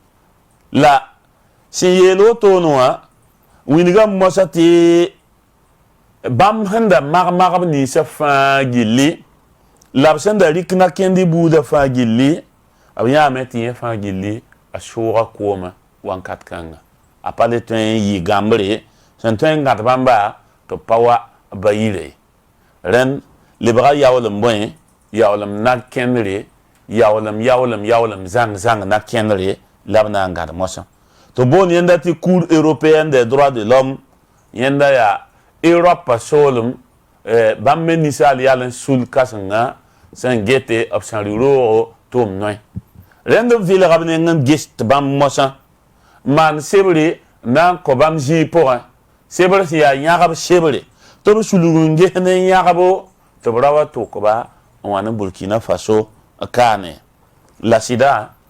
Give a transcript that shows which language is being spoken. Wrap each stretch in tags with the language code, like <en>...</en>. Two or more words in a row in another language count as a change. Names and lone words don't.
<mos>la sẽn yeel wotoone wã wingame mosa tɩ bãmb sẽn da mag-magb ninsã fãa gilli la b sẽn da rɩk nakẽndi buudã fãa gilli b yãame tɩ yẽ fãa gilli a sooga koomã wãnkat kãngã a pa le tõe n yɩ gãmbre sẽn tõe n gãd bãmba tɩ b pa wa ba yire rẽnd lebga yaoolem bõe yaoolem nak-kẽndre yaoolem zãng nak-kẽndre la b na n gãd mosã tɩ boond yẽnda tɩ cour européenne des droits de l'homme yẽnda yaa Europe pa soolem bãmb me ninsaal yal n sul kãsengã sẽn gete b sẽn rɩ roogo tʋʋm noe rẽnd b vɩlga b neng n ges tɩ bãmb mosã n maan sebre na n kõ bãmb zĩig pʋgẽ sebr sẽn yaa yãgb sebre tɩ b sulg n ges ne yãgbo tɩ b ra wa tʋkba n wa ne burkina faso kaane la sɩda</mos>